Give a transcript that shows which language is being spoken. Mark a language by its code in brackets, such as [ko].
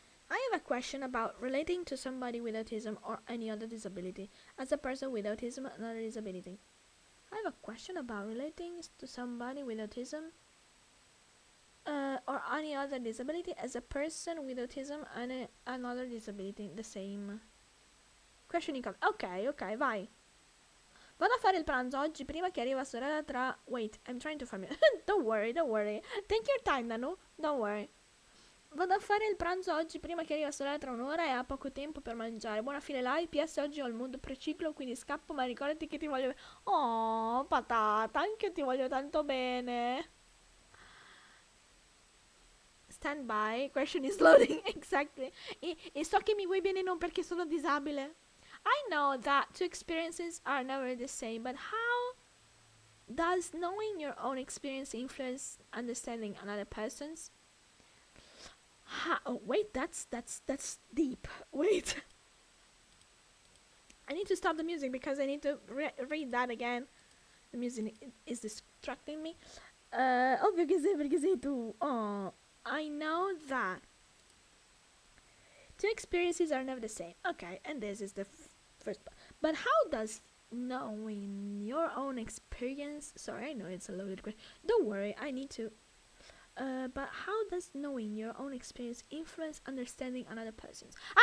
[en] I have a question about relating to somebody with autism or any other disability as a person with autism and other disability. I have a question about relating to somebody with autism or any other disability as a person with autism and another disability. The same. Question income. Ok, vai. [it] Vado a fare il pranzo oggi prima che arrivi la sorella tra... [en] Wait, I'm trying to farm it. Don't worry. Take your time, Nanu. Don't worry. [it] Vado a fare il pranzo oggi prima che arrivi la sorella tra un'ora e ha poco tempo per mangiare. Buona fine live. PS oggi ho il mood preciclo, quindi scappo, ma ricordati che ti voglio bene. Oh, patata, anche io ti voglio tanto bene. [en] Stand by. Question is loading. Exactly. [it] E so che mi vuoi bene non perché sono disabile. [en] I know that two experiences are never the same, but how does knowing your own experience influence understanding another person's? Oh, wait, that's deep. Wait. I need to stop the music because I need to read that again. The music is distracting me. [it] Ovvio che sei perché sei tu. [en] Oh, I know that two experiences are never the same. Okay, and this is the first part. But how does knowing your own experience... Sorry, I know it's a loaded question. Don't worry, I need to... but how does knowing your own experience influence understanding another person's?